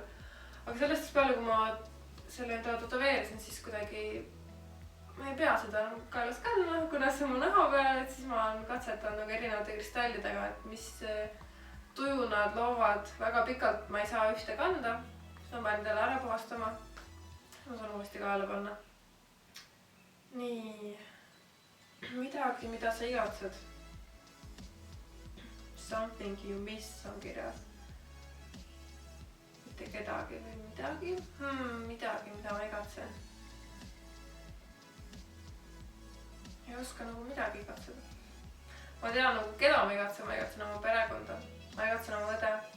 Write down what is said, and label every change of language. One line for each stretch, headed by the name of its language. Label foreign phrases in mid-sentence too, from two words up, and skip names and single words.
Estonian: Aga sellest peale, kui ma selle endale tätoveerisin, siis kuidagi ma ei pea seda kaelas kandma, kuna see on mu naha peal, et siis ma olen katsetanud nagu erinevate kristallidega, et mis tuju nad loovad. Väga pikalt ma ei saa ühte kanda, siis ma pean endale ära puhastama. Ma saan uuesti kaela panna. Nii, midagi, mida sa igatsed.
English: Something you miss
Estonian: on kirjas. Mitte kedagi või midagi. Midagi, mida ma igatsen. Ei oska nagu midagi igatseda. Ma tean nagu keda ma igatsen oma perekonda. Ma igatsen oma õde.